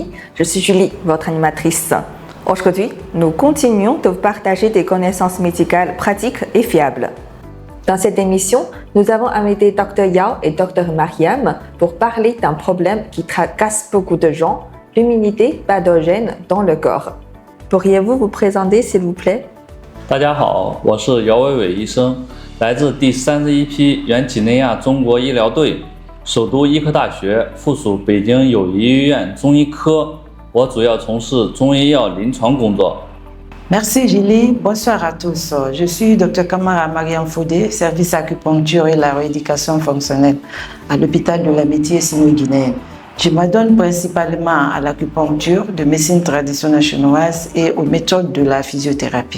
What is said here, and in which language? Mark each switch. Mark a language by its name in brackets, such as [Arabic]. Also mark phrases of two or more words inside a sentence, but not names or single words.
[French] Je suis Julie, votre animatrice. Aujourd'hui, nous continuons de vous partager des connaissances médicales pratiques et fiables. Dans cette émission, nous avons invité Dr Yao et Dr Mariam pour parler d'un problème qui tracasse beaucoup de gens, l'humidité pathogène dans le corps. Pourriez-vous vous présenter, s'il vous plaît? [Chinese] 大家好，我是姚伟伟医生，来自第31批原几内亚中国医疗队，首都医科大学附属北京友谊医院中医科，我主要从事中医药临床工作。 [French] Merci Julie, bonsoir à tous. Je suis Dr Kamara Mariam Foudé, service acupuncture et la rééducation fonctionnelle à l'hôpital de l'Amitié sino-guinéenne. Je m'adonne principalement à l'acupuncture de médecine traditionnelle chinoise et aux méthodes de la physiothérapie.